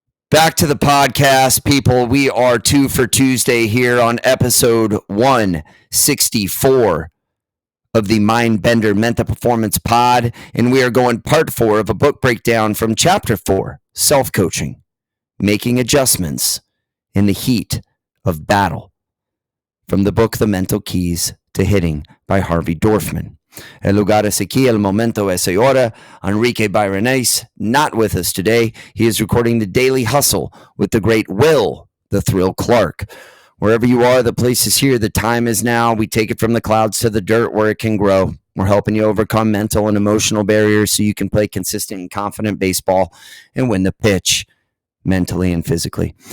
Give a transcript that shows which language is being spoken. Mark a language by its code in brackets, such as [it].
[en] Back to the podcast, people. We are 2 for Tuesday here on episode 164 of the MINDBENDER Mental Performance Pod, and we are going part 4 of a book breakdown from chapter 4, Self-Coaching, Making Adjustments in the Heat of Battle, from the book The Mental Keys to Hitting by Harvey Dorfman. [es] El lugar es aquí, el momento es ahora. [en] Enrique Byronese, not with us today. He is recording the Daily Hustle with the great Will, the Thrill Clark. Wherever you are, the place is here. The time is now. We take it from the clouds to the dirt where it can grow. We're helping you overcome mental and emotional barriers so you can play consistent and confident baseball and win the pitch mentally and physically.